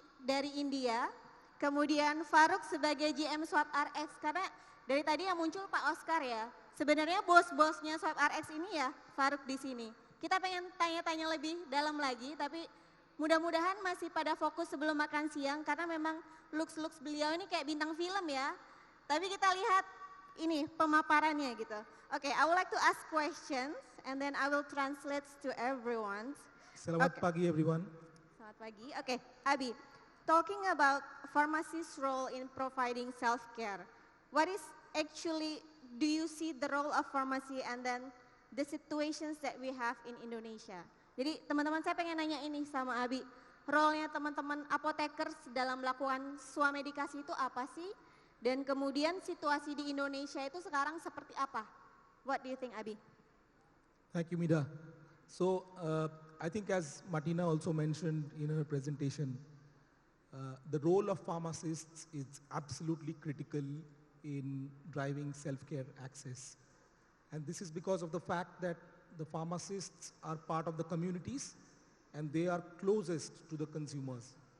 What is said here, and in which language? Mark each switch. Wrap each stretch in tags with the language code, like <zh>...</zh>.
<id>dari India, kemudian Faruk sebagai GM Swap RX, karena dari tadi yang muncul Pak Oscar ya, sebenarnya bos-bosnya Swap RX ini ya Faruk di sini. Kita pengen tanya-tanya lebih dalam lagi, tapi mudah-mudahan masih pada fokus sebelum makan siang, karena memang looks beliau ini kayak bintang film ya. Tapi kita lihat ini pemaparannya gitu.</id> <en>Okay, I would like to ask questions and then I will translate to everyone.</en> <id>Selamat pagi, everyone. Selamat pagi.</id> <en>Okay, Abi, talking about pharmacist's role in providing self-care, what is actually, do you see the role of pharmacy and then the situations that we have in Indonesia?</en> <id>Jadi teman-teman saya pengen nanya ini sama Abi, role-nya teman-teman apotekers dalam melakukan swamedikasi itu apa sih? Dan kemudian situasi di Indonesia itu sekarang seperti apa?</id> <en>What do you think, Abi? Thank you, Mida. So, I think as Martina also mentioned in her presentation, the role of pharmacists is absolutely critical in driving self-care access. And this is because of the fact that the pharmacists are part of the communities and they are closest to the consumers.</en>